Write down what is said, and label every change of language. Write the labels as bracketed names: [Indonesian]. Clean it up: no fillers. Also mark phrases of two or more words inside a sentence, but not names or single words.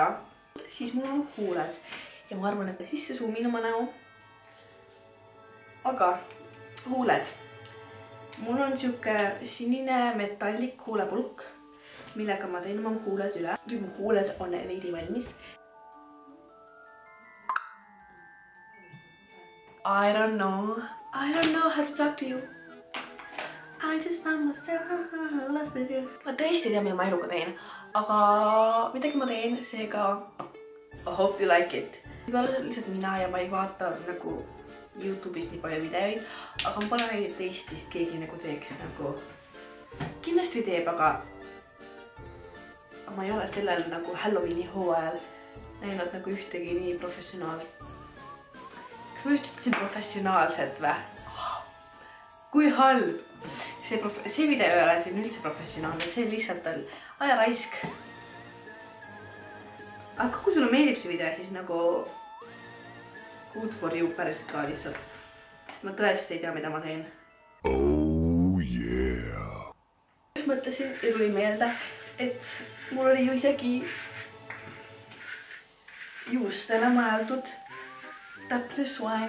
[Estonian] Siis mul on huuled. Ja ma arvan, et sisse zoomin oma näo. Aga huuled. Mul on siuke sinine metallik huulepulk, millega ma teen oma huuled üle. Kui mu huuled on veidi valmis. [English] I don't know how to talk to you. I just found myself. [Estonian] Ma tõesti tean, mida ma eluga teen. Aga midagi ma teen, seega [English] I hope you like it. [Estonian] Võib-olla lihtsalt mina ja ma ei vaata nagu YouTube'is nii palju videoid. Aga ma pole näinud Eestist keegi nagu teeks nagu... Kindlasti teeb, aga ma ei ole sellel nagu Halloweeni hooajal näinud nagu ühtegi nii professionaalset. Kas ma ütlesin professionaalset või? Kui halb! See video ei ole siin üldse professionaalne, see lihtsalt on ajaraisk. Aga kui sulle meeldib see video, siis nagu [English] good for you [Estonian] päriselt ka lihtsalt. Sest ma tõesti ei tea, mida ma teen. [English] Oh yeah! [Estonian] Mõtlesin ja tuli meelde, et mul oli ju isegi juustele mõeldud täpne soeng.